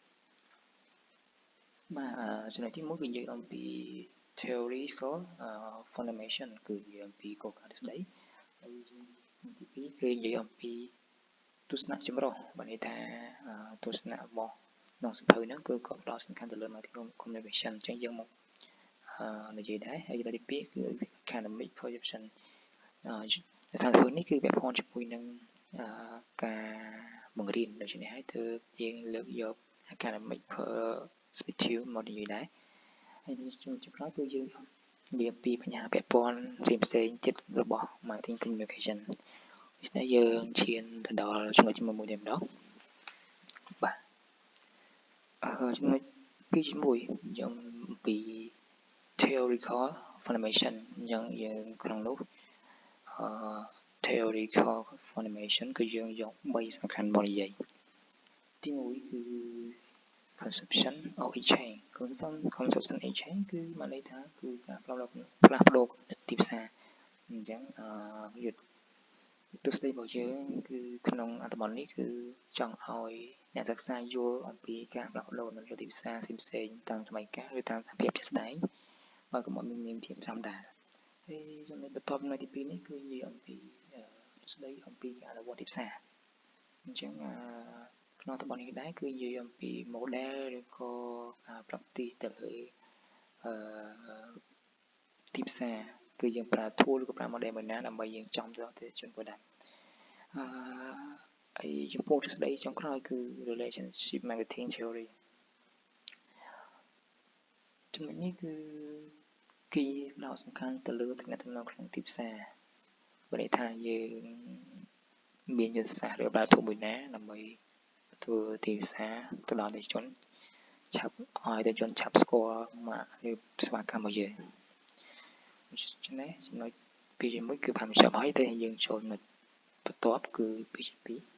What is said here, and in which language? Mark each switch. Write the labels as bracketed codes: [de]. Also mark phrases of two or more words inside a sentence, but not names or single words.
[km] បាទចំណុចទី1គឺនិយាយអំពី [en] theoretical foundation [km] គឺនិយាយអំពីគោលការណ៍ទស្សនៈហើយទី2គឺនិយាយអំពីទស្សនៈចម្រុះបានន័យថាទស្សនៈរបស់ក្នុងសៀវភៅហ្នឹងគឺក៏ផ្ដោតសំខាន់ទៅលើ [en] marketing communication [km] អញ្ចឹងយើងមកនិយាយដែរហើយទី2គឺ [en] academic projection [km] សារសៀវភៅនេះគឺពាក់ព័ន្ធជាមួយនឹងការបង្រៀន ដូច្នេះហើយទើបយើងលើកយក [en] academic perspective [km] មកនិយាយដែរហើយជំក្រោយគឺយើងនិយាយពីបញ្ហាពាក់ព័ន្ធផ្សេងៗទៀតរបស់ [en] marketing communication [km] ដូច្នេះយើងឈានទៅដល់ចំណុចមួយតែម្ដងបាទចំណុច 2.1យើងអំពី [en] theoretical foundation [km] យើងក្នុងនោះ [en] theoretical foundation [km] គឺយើងយក3សំខាន់មកនិយាយទី1គឺ [en] conception of exchange conception exchange [km] គឺមានន័យ ថាគឺការផ្លាស់ប្ដូរទីផ្សារអញ្ចឹងយុទ្ធទស្សនវិជ្ជារបស់យើងគឺក្នុងអត្ថបទនេះគឺចង់ឲ្យអ្នកសិក្សាយល់អំពីការផ្លាស់ប្ដូរនៅលើទីផ្សារផ្សេងៗតាមសម័យកាលឬតាមស្ថានភាពជាក់ស្ដែងហើយកុំឲ្យមានភាពធម្មតាហើយចំណុចបន្ទាប់នៅទី2នេះគឺនិយាយអំពីស្ដីអំពីការអនុវត្តទីផ្សារអញ្ចឹងក្នុងអត្ថបទនេះដែរគឺនិយាយអំពី model ឬក៏ការប្រាប់ទីទៅលើ ទីផ្សារគឺយើងប្រើ tool ឬក៏ប្រើ model មួយណាដើម្បីយើងចំទៅអតិថិជន product ហើយចំពោះទ្រឹស្ដីចុងក្រោយគឺ [en] relationship marketing theory [km] ចំណុចនេះគឺគេផ្ដោតសំខាន់ទៅលើទំនាក់ទំនងក្នុងទីផ្សារបើន័យថាយើងមានយុទ្ធសាស្ត្រឬប្រើធូបមួយណាដើម្បីធ្វើទីផ្សារទៅដល់អតិថិជនឆាប់ឲ្យអតិថិជនឆាប់ស្គាល់មកឬស្វាគមន៍របស់យើងដូច្នេះចំណុច2.1គឺបានបញ្ចប់ហើយតែយើងចូលចំណុចបន្ទាប់គឺ 2.2